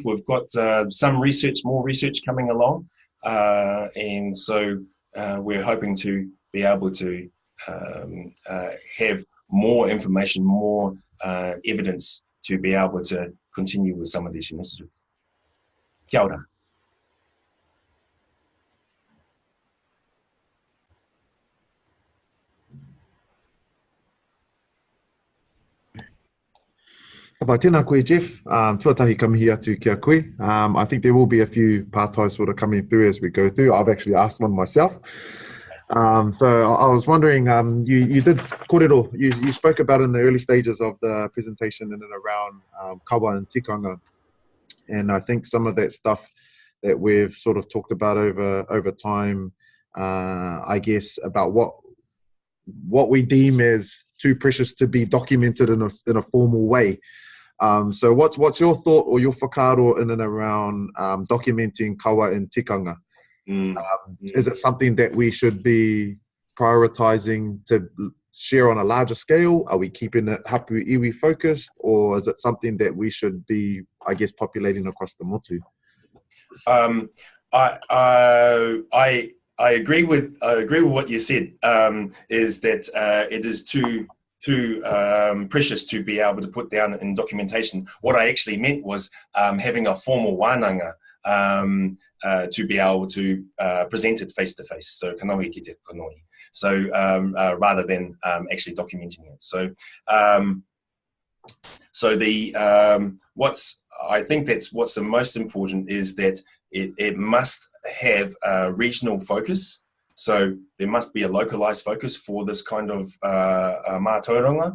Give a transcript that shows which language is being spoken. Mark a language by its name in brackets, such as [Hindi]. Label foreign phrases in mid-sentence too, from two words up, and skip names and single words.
[English] We've got more research coming along, and so we're hoping to be able to have more information, more evidence to be able to continue with some of these initiatives. [Māori] Kia ora. Tēnā koe, Jeff. Tuatahi kamihi atu kia koe. [English] I think there will be a few pātai sort of coming through as we go through. I've actually asked one myself. So I was wondering, you did kōrero, you spoke about in the early stages of the presentation in and around kawa and tikanga. And I think some of that stuff that we've sort of talked about over time, I guess, about what we deem as too precious to be documented in a formal way. So what's your thought or your whakaaro in and around documenting kawa and tikanga? Is it something that we should be prioritizing to share on a larger scale? Are we keeping it [Māori] hapu iwi [English] focused, or is it something that we should be, I guess, populating across the motu? I agree with what you said. Is that it is too precious to be able to put down in documentation. What I actually meant was having a formal wānanga to be able to present it face to face. [Māori] So kanohi ki te kanohi. [English] So rather than actually documenting it. So I think that's what's the most important is that it must have a regional focus. So there must be a localized focus for this kind of mātauranga.